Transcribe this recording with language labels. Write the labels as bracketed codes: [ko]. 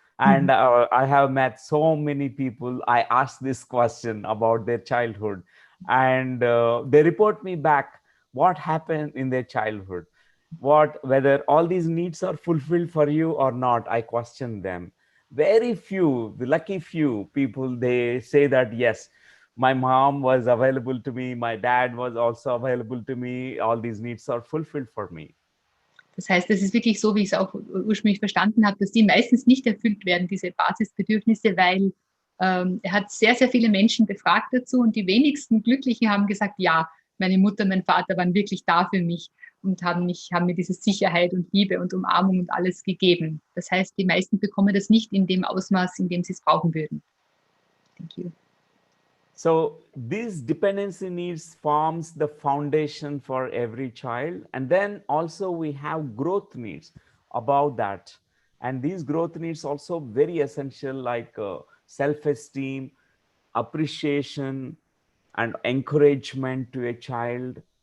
[en] And I have met so many people. I ask this question about their childhood, and they report me back what happened in their childhood, whether all these needs are fulfilled for you or not. I question them. Very few, the lucky few people, they say that yes, my mom was available to me, my dad was also available to me, all these needs are fulfilled for me. [de] Das heißt, es ist wirklich so, wie ich es auch ursprünglich verstanden habe, dass die meistens nicht erfüllt werden, diese Basisbedürfnisse, weil er hat sehr, sehr viele Menschen befragt dazu und die wenigsten Glücklichen haben gesagt, ja, meine Mutter, mein Vater waren wirklich da für mich und haben mir diese Sicherheit und Liebe und Umarmung und alles gegeben. Das heißt, die meisten bekommen das nicht in dem Ausmaß, in dem sie es brauchen würden. [en] Thank you. So these dependency needs forms the foundation for every child. And then also we have growth needs about that. And these growth needs also very essential, like self-esteem, appreciation, and encouragement to a child.